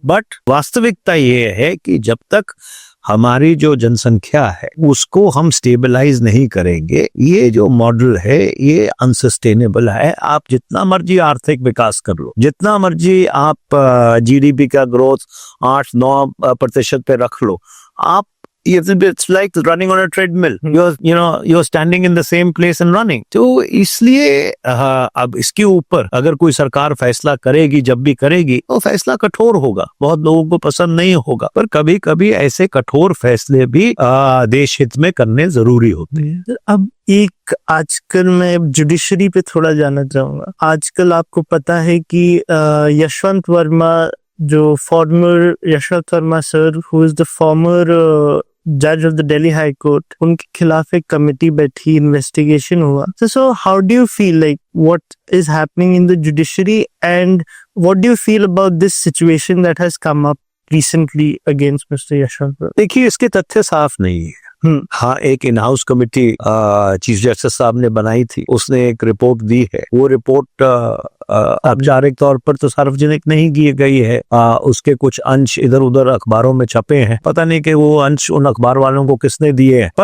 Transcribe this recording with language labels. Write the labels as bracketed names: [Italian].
[Hindi] But वास्तविकता ये है कि जब तक हमारी जो जनसंख्या है उसको हम स्टेबलाइज नहीं करेंगे, ये जो मॉडल है ये अनसस्टेनेबल है। आप जितना मर्जी आर्थिक विकास कर लो, जितना मर्जी आप जीडीपी का ग्रोथ 8-9% पे रख लो, आप [English] it's like running on a treadmill. You're standing in the same place and running. [Hindi] तो इसलिए अब इसके ऊपर अगर कोई सरकार फैसला करेगी, जब भी करेगी, तो फैसला कठोर होगा, बहुत लोगों को पसंद नहीं होगा, पर कभी कभी ऐसे कठोर फैसले भी देश हित में करने जरूरी होते हैं। अब एक आजकल मैं जुडिशरी पे थोड़ा जानना चाहूंगा। आजकल आपको पता है कि यशवंत वर्मा, जो farmer Yashwant Verma sir, [English] who is the former जज of the Delhi high court, [Hindi] उनके खिलाफ एक कमेटी बैठी, इन्वेस्टिगेशन हुआ। [English] So how do you feel like what is happening in the judiciary, and what do you feel about this situation that has come up recently against Mr. Yashwant? [Hindi] देखिए, इसके तथ्य साफ नहीं है। हाँ, एक in house committee chief justice साहब ने बनाई थी, उसने एक रिपोर्ट दी है। वो रिपोर्ट औपचारिक तौर पर तो सार्वजनिक नहीं की गई है, उसके कुछ अंश इधर उधर अखबारों में छपे हैं, पता नहीं कि वो अंश उन अखबार वालों को किसने दिए हैं।